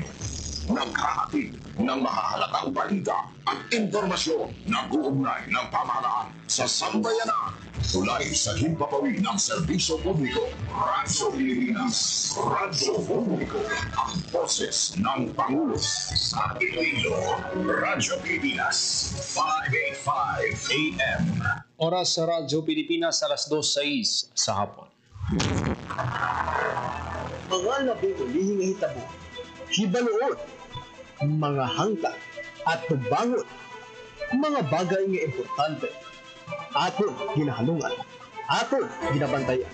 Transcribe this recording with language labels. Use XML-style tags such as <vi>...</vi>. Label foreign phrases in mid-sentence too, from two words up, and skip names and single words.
<tl>Naghahatid ng mahahalagang balita at impormasyon na uugnay ng pamahalaan sa sambayanan. Tulay sa himpapawid ng serbisyo publiko. Radyo Pilipinas. Radyo Publiko. Ang boses ng Pangulo sa Iloilo. Radyo Pilipinas. 585 AM. Oras sa Radyo Pilipinas, alas 2:06 sa hapon.</tl> <hil>Mga nabulihing hitabo, hibaluon, mga hangka at tubangon, mga bagay nga importante, aton ginahalungan, aton ginabantayan.</hil>